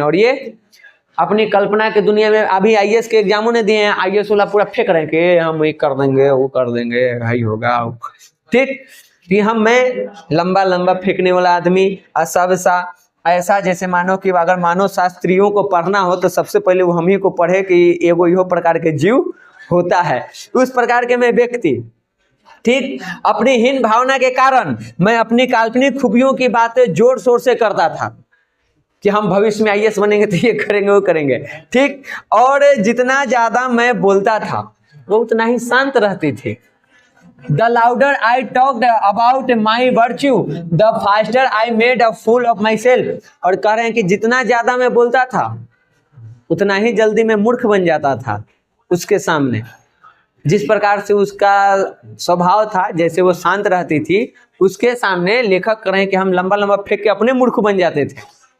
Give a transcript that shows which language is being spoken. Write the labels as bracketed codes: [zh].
[hi] और ये अपनी कल्पना के दुनिया में अभी आईएएस के एग्जामों ने दिए हैं, आईएएस वाला पूरा फेंक रहे हैं कि हम ये कर देंगे, वो कर देंगे, हाई होगा, ठीक, कि मैं लंबा लंबा फेंकने वाला आदमी, असभ्य सा, ऐसा जैसे मानो कि अगर मानव शास्त्रियों को पढ़ना हो तो सबसे पहले वो हम ही को पढ़े कि एगो इहो प्रकार के जीव होता है, उस प्रकार के मैं व्यक्ति, ठीक। अपनी हीन भावना के कारण मैं अपनी काल्पनिक खूबियों की बातें जोर शोर से करता था कि हम भविष्य में आईएएस बनेंगे तो ये करेंगे वो करेंगे, ठीक। और जितना ज्यादा मैं बोलता था वो उतना ही शांत रहती थी। [en] The louder I talked about my virtue, the faster I made a fool of myself। [hi] और कह रहे हैं कि जितना ज्यादा मैं बोलता था उतना ही जल्दी मैं मूर्ख बन जाता था उसके सामने। जिस प्रकार से उसका स्वभाव था, जैसे वो शांत रहती थी, उसके सामने लेखक कह रहे हैं कि हम लंबा लंबा फेंक के अपने मूर्ख बन जाते थे।